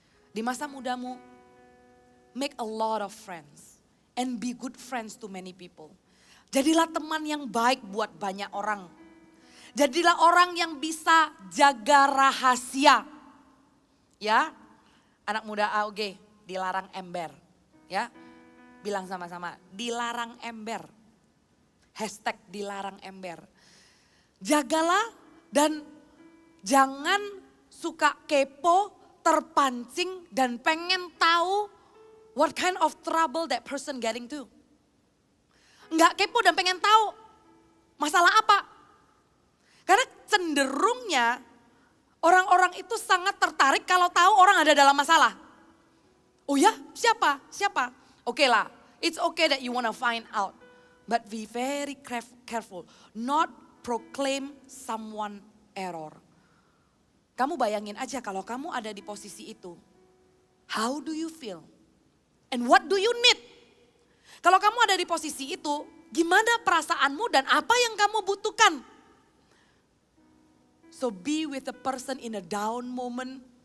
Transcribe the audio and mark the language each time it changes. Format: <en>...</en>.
<id>Di masa mudamu,</id> <en>make a lot of friends and be good friends to many people.</en> <id>Jadilah teman yang baik buat banyak orang. Jadilah orang yang bisa jaga rahasia. Ya, anak muda AUG dilarang ember. Ya, bilang sama-sama, dilarang ember. Hashtag dilarang ember. Jagalah dan jangan suka kepo, terpancing dan pengen tahu</id> <en>what kind of trouble that person getting to.</en> <id>Enggak kepo dan pengen tahu masalah apa. Karena cenderungnya orang-orang itu sangat tertarik kalau tahu orang ada dalam masalah. Oh ya, siapa? Siapa? Oke lah,</id> <en>it's okay that you wanna find out. But be very careful, not proclaim someone error.</en> <id>Kamu bayangin aja kalau kamu ada di posisi itu.</id> <en>How do you feel? And what do you need?</en> <id>Kalau kamu ada di posisi itu, gimana perasaanmu dan apa yang kamu butuhkan?</id> <en>So be with the person in a down moment.</en>